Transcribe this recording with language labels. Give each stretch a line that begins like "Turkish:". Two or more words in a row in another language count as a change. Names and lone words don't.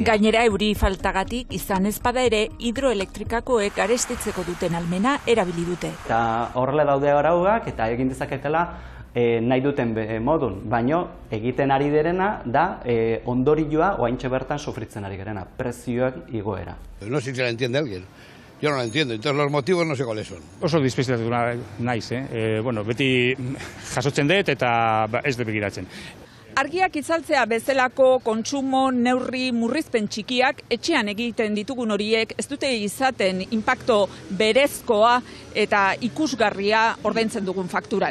Basque: Gainera euri faltagatik izan ezpada ere hidroelektrikakoek garestitzeko duten almena erabili dute. Eta horrela daude arauak eta egin dezaketela nahi duten modun, baino egiten ari derena da ondorioa oaintxe bertan sofritzen ari gerena, prezioak igoera.
Spanish: No sé si la entiende alguien. Yo no la entiendo, entonces los motivos no sé cuáles son.
Basque: Oso despistatu naiz, beti jasotzen dut eta ez dut begiratzen. Argiak itzaltzea bezalako kontsumo neurri murrizpen txikiak etxean egiten ditugun horiek ez dute izaten inpakto berezkoa eta ikusgarria ordaintzen dugun fakturan.